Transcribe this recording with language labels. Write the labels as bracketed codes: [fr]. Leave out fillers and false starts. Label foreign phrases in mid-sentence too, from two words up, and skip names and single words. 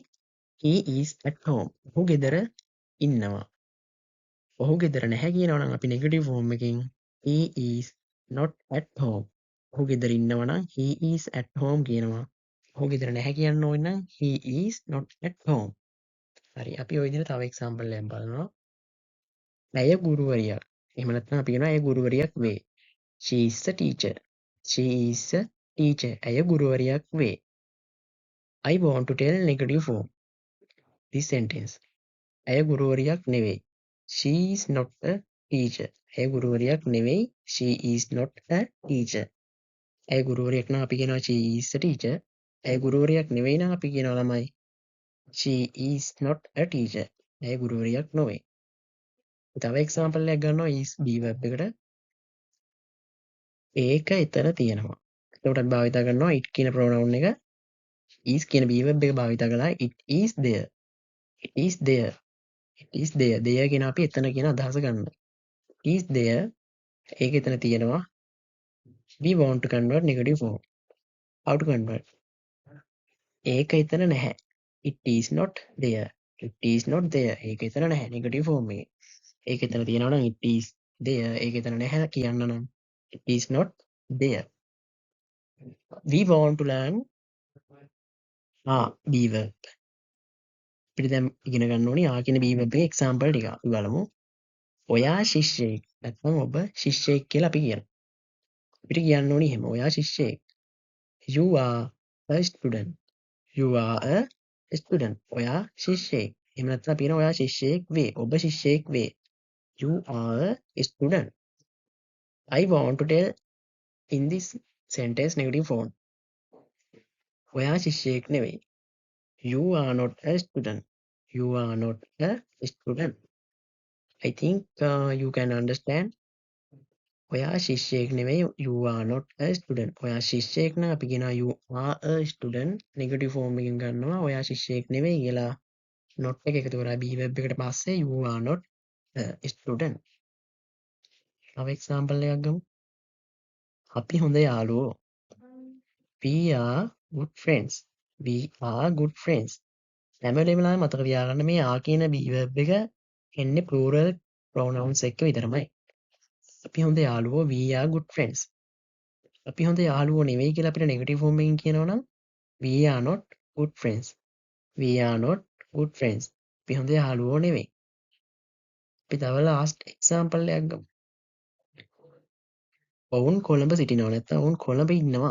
[en] He is at home. [si] ඔහු ගෙදර ඉන්නවා. ඔහු ගෙදර නැහැ කියනවා නම් අපි [en] negative form [si] එකෙන් [en] he is not at home. [si] ඔහු ගෙදර ඉන්නවා නම් [en] he is at home [si] කියනවා. ඔහු ගෙදර නැහැ කියන්න ඕන නම් [en] he is not at home. [si] හරි. අපි ওই විදිහට තව example එකක් බලනවා. ඇය ගුරුවරියක්. එහෙම නැත්නම් අපි කියනවා ඇය ගුරුවරියක් වේ. [en] She is a teacher. She is a teacher. [si] ඇය ගුරුවරියක් වේ. [en] I want to tell negative form. This sentence. [si] ඇය ගුරුවරියක් නෙවෙයි. [en] She is not a teacher. [si] ඇය ගුරුවරියක් නෙවෙයි. [en] She is not a teacher. [si] ඇය ගුරුවරියක් නම් අපි කියනවා [en] she is a teacher. [si] ඇය ගුරුවරියක් නෙවෙයි නම් අපි කියනවා ළමයි [en] she is not a teacher. [si] ඇය ගුරුවරියක් නොවේ. තව example එකක් ගන්නවා is [en] be verb [si] එකට. ඒක එතන තියෙනවා. එතකොට අපි භාවිත කරනවා it කියන pronoun එක. is කියන [en] be verb [si] එක භාවිත කළා [en] it is there. It is there. It is there. there [si] කියන අපි එතන කියන අදහස ගන්න. [en] It is there. [si] ඒක එතන තියෙනවා. [en] We want to convert negative form. How to convert? [si] ඒක එතන නැහැ. [en] It is not there. It is not there. [si] ඒක එතන නැහැ [en] negative form [si] එකේ. ඒක එතන තියෙනවා නම් [en] it is there. [si] ඒක එතන නැහැ කියන්න නම් [en] it is not there. We want to learn be verb. [si] අපිට දැන් ඉගෙන ගන්න ඕනේ කියන [en] be verb [si] එකේ example ටික. අපි බලමු. ඔයා ශිෂ්‍යයෙක්. නැත්නම් ඔබ ශිෂ්‍යයෙක් කියලා අපි කියනවා. අපිට කියන්න ඕනේ එහෙම. ඔයා ශිෂ්‍යයෙක්. [en] You are a student. You are a student. [si] ඔයා ශිෂ්‍යයෙක්. එහෙම නැත්නම් අපි කියනවා ඔයා ශිෂ්‍යයෙක් වේ. ඔබ ශිෂ්‍යයෙක් වේ. [en] You are a student. I want to tell in this sentence negative form. [si] ඔයා ශිෂ්‍යයෙක් නෙවෙයි. [en] You are not a student. You are not a student. I think you can understand. [si] ඔයා ශිෂ්‍යයෙක් නෙවෙයි. [en] You are not a student. [si] ඔයා ශිෂ්‍යයෙක් නම් අපි කියනවා [en] you are a student. negative form [si] එකෙන් ගන්නවා ඔයා ශිෂ්‍යයෙක් නෙවෙයි කියලා not එක එකතු කරලා [en] be verb [si] එකට පස්සේ [en] you are not a student. [si] තව example එකක් ගමු. අපි හොඳ යාළුවෝ. [en] We are good friends. We are good friends. [si] හැම වෙලාවෙම මතක තියාගන්න මේ කියන [en] be verb [si] එක එන්නේ [en] plural pronouns [si] එක්ක විතරමයි. අපි හොඳ යාළුවෝ [en] we are good friends. [si] අපි හොඳ යාළුවෝ නෙවෙයි කියලා අපිට [en] negative form [si] එකකින් කියනවා නම් [en] we are not good friends. We are not good friends. [si] අපි හොඳ යාළුවෝ නෙවෙයි. අපි තව [en] last example [si] එකක් ගමු. ඔවුන් කොළඹ සිටිනවා නැත්නම් ඔවුන් කොළඹ ඉන්නවා.